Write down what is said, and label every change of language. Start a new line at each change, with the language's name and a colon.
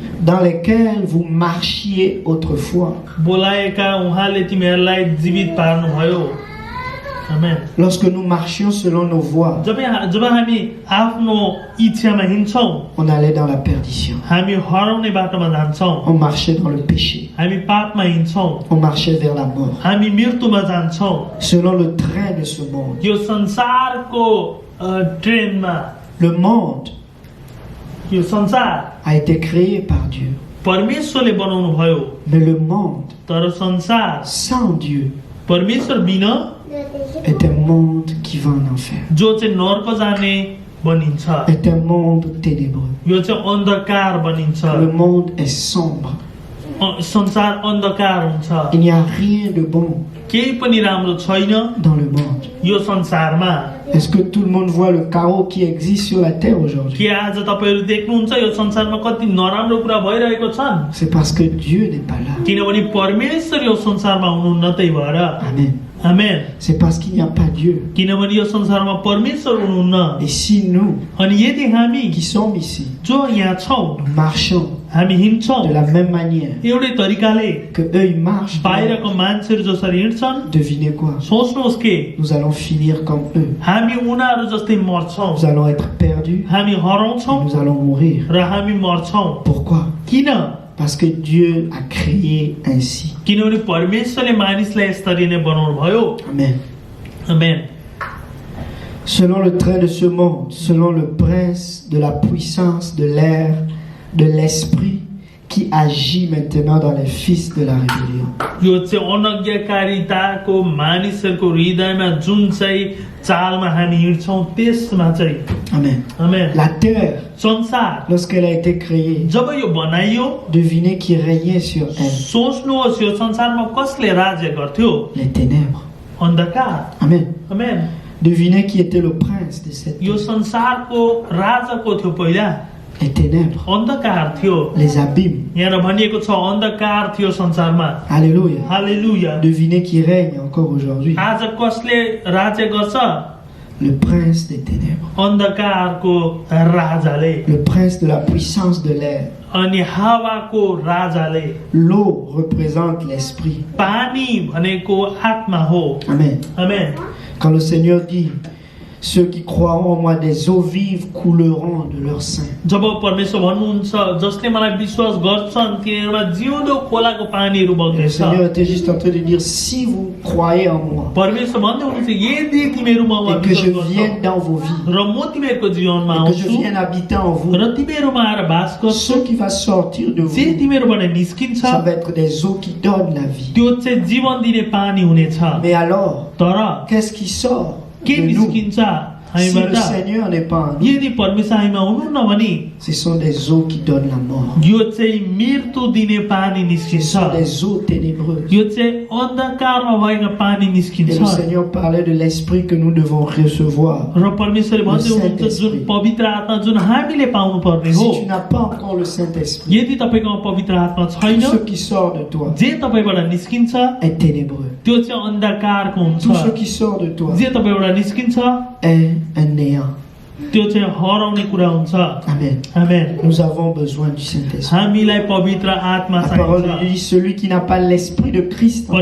French: Dans lesquels vous marchiez autrefois,
Nepali: बोलाएका उहाँले तिमीहरूलाई जीवित पार्नुभयो आमेन
French: lorsque nous marchions selon nos voies,
Nepali: जब हामी आफ्नो इच्छामा हिँड्छौँ
French: on allait dans la perdition.
Nepali: हामी हराउने बाटोमा जान्छौँ
French: On marchait dans le péché.
Nepali: हामी पापमा हिँड्छौँ
French: On marchait vers la mort.
Nepali: हामी मृत्युमा जान्छौँ
French: Selon le train de ce monde.
Nepali: यो संसारको ट्रेनमा
French: Le monde
Nepali: यो संसार
French: a été créé par Dieu.
Nepali: परमेश्वरले बनाउनु भयो
French: Mais le monde
Nepali: तर संसार
French: sans Dieu
Nepali: परमेश्वर बिना
French: est un monde qui va en enfer.
Nepali: जो चाहिँ नर्क जाने बनिन्छ
French: Est un monde ténébreux.
Nepali: यो चाहिँ अन्धकार बनिन्छ
French: Le monde est sombre.
Nepali: संसार अन्धकार हुन्छ
French: Il n'y a rien de bon
Nepali: केही पनि राम्रो छैन
French: dans le monde.
Nepali: यो संसारमा
French: Est-ce que tout le monde voit le chaos qui existe sur la terre aujourd'hui?
Nepali: के आज तपाईहरु देख्नुहुन्छ यो संसारमा कति नराम्रो कुरा भइरहेको छन्
French: C'est parce que Dieu n'est pas là.
Nepali: किनभने परमेश्वर यो संसारमा हुनुहुन्न त्यही भएर
French: Amen.
Nepali: Amen
French: C'est parce qu'il n'y a pas Dieu.
Nepali: किनभने यो संसारमा परमेश्वर हुनुहुन्न
French: Et si nous,
Nepali: अनि यदि हामी
French: qui sommes ici,
Nepali: जो यहाँ छौं
French: nous marchons
Nepali: हामी हिँड्छौं
French: de la même manière
Nepali: एउटै तरिकाले
French: que eux ils marchent,
Nepali: बाहिरको मान्छेहरु जसरी हिँड्छन्
French: devinez quoi?
Nepali: सोच्नुहोस् के
French: Nous allons finir comme eux.
Nepali: हामी उनीहरु जस्तै मर्छौं
French: Nous allons être perdus
Nepali: हामी
French: et
Nepali: हराउँछौं
French: nous allons mourir.
Nepali: र हामी मर्छौं
French: Pourquoi?
Nepali: किन
French: Parce que Dieu a créé ainsi.
Nepali: किनभने परमेश्वरले मानिसलाई यसरी नै बनाउनु भयो
French: Amen.
Nepali: आमेन
French: Selon le train de ce monde, selon le prince de la puissance de l'air, de l'esprit qui agit maintenant dans les fils de la rébellion.
Nepali: यो चाहिँ अनज्ञाकारिताको मानिसहरूको हृदयमा जुन चाहिँ चालमा हामी हिँड्छौं त्यसमा चाहिँ
French: Amen.
Nepali: आमेन
French: La terre,
Nepali: संसार
French: lorsqu'elle a été créée,
Nepali: जब यो बनाइयो
French: devinez qui régnait sur elle?
Nepali: सोच्नुहोस् यो संसारमा कसले राज्य गर्थ्यो
French: Les ténèbres.
Nepali: अन्धकार
French: Amen.
Nepali: आमेन
French: Devinez qui était le prince de cette
Nepali: यो
French: terre?
Nepali: संसारको राजाको थियो पहिला
French: Les ténèbres,
Nepali: अन्धकार थियो
French: les abîmes.
Nepali: यहाँ भनिएको छ अन्धकार थियो संसारमा
French: Alléluia.
Nepali: हालेलुया
French: Devinez qui règne encore aujourd'hui?
Nepali: आज कसले राज्य गर्छ
French: Le prince des ténèbres.
Nepali: अन्धकारको राजाले
French: Le prince de la puissance de l'air.
Nepali: अनि हावाको राजाले
French: L'eau représente l'esprit.
Nepali: पानी भनेको आत्मा हो
French: Amen.
Nepali: आमेन
French: Quand le Seigneur dit, ceux qui croiront en moi, des eaux vives couleront de leur sein.
Nepali: जब परमेश्वर भन्नुहुन्छ जसले मलाई विश्वास गर्छन् तिनीहरुमा जिउँदो खोलाको पानीहरु
French: Le
Nepali: बग्नेछ
French: Seigneur était juste en train de dire, si vous croyez en moi
Nepali: परमेश्वर भन्दै हुनुहुन्छ यदि तिमीहरुमा
French: et que je
Nepali: विश्वास
French: vienne
Nepali: गर्छौ
French: dans vos vies
Nepali: र म तिमीहरुको जीवनमा
French: et que je
Nepali: आउँछु
French: vienne habiter en vous,
Nepali: र तिमीहरुमा आएर बास गर्छु
French: ce qui va sortir de
Nepali: जे
French: vous,
Nepali: तिमीहरुबाट निस्किन्छ
French: ça va être des eaux qui donnent la vie.
Nepali: त्यो चाहिँ जीवन दिने पानी हुनेछ
French: Mais alors,
Nepali: तर
French: qu'est-ce qui sort
Nepali: के
French: de nous
Nepali: निस्किन्छ
French: si le
Nepali: हामीबाट
French: Seigneur n'est pas en nous?
Nepali: यदि परमेश्वर हामीमा हुनुहुन्न भने
French: ce sont des eaux qui donnent la mort.
Nepali: यो चाहिँ मृत्यु दिने पानी
French: Ce
Nepali: निस्किन्छ
French: sont des eaux ténébreuses.
Nepali: यो चाहिँ अन्धकारमा भएका पानी
French: Et
Nepali: निस्किन्छ
French: le Seigneur parlait de l'esprit que nous devons recevoir.
Nepali: र परमेश्वरले भन्दै हुनुहुन्छ जुन पवित्र आत्मा जुन हामीले पाउनु पर्ने हो
French: Si tu n'as pas encore le Saint-Esprit,
Nepali: यदि तपाईँकोमा पवित्र आत्मा छैन
French: tout ce qui sort de toi
Nepali: जे तपाईँबाट निस्किन्छ
French: est ténébreux.
Nepali: त्यो चाहिँ अन्धकारको हुन्छ
French: Tout ce qui sort de toi
Nepali: जे तपाईँबाट निस्किन्छ
French: est un néant.
Nepali: त्यो चाहिँ हराउने कुरा हुन्छ
French: Amen.
Nepali: आमेन
French: Nous avons besoin du Saint-Esprit.
Nepali: हामीलाई पवित्र आत्मा
French: La parole de
Nepali: चाहिन्छ
French: Dieu dit celui qui n'a pas l'Esprit de Christ en lui,